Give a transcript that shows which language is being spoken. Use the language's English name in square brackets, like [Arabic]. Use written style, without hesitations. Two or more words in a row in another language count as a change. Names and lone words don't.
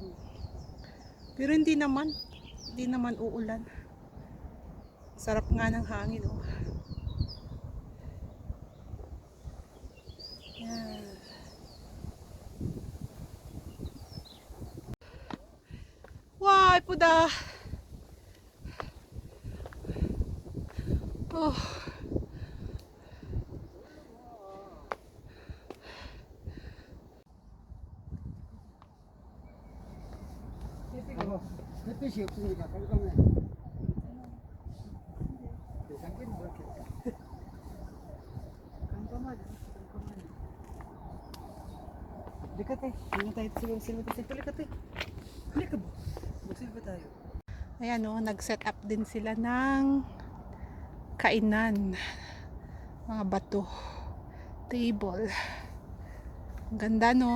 [Filipino] Pero hindi naman uulan. Sarap nga ng hangin, oh. Yan. Why, puda! Oh. [Korean] 햇빛이 없으니까 깜깜해. 대상견이 그렇게. 깜깜하지. 깜깜하네. [Filipino] Halika tayo. Ano tayo? Silba tayo. Halika tayo. Halika ba? Magsilba tayo. Ayan, oh, nag-set up din sila ng kainan. Mga bato. Table. Ang ganda, no?